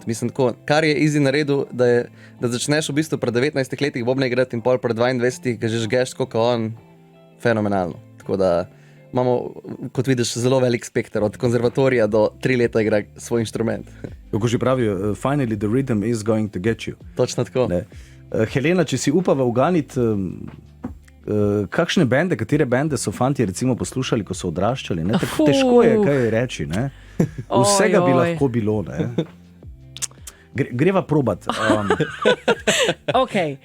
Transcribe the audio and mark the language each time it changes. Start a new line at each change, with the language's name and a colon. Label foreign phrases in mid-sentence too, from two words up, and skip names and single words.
Slovenian: Mislim tako, kar je Izzy naredil, da začneš v bistvu pri 19 letih bobne igrati in pol pri 22 ga že žgeš kot on, fenomenalno. Tako da imamo, kot vidiš, zelo velik spekter, od konzervatorija do 3 leta igra svoj inštrument. Kako že pravijo,
English: finally the rhythm is going to get you.
Slovenian: Točno tako. Ne. Helena, če si upava uganiti, kakšne bende, katere bende so fanti recimo poslušali, ko so odraščali, ne? Tako težko je kaj reči, ne? Vsega bi lahko bilo, ne? Greva probat. Okay.